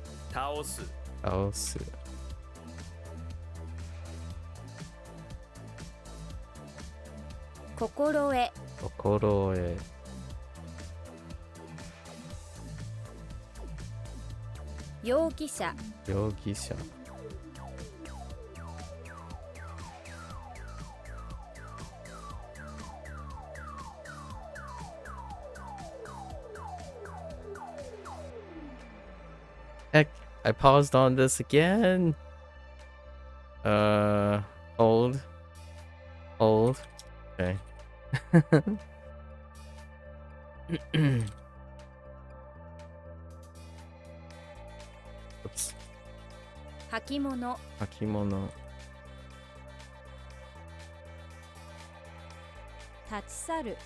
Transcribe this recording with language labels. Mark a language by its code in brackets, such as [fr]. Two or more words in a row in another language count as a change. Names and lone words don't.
[ja] 倒す倒す心得心得容疑者 [en] 容疑者 Heck, I paused on this again. Hold. Hold. Okay. Oops. [ja] 履物 Hakimono. 立ち去る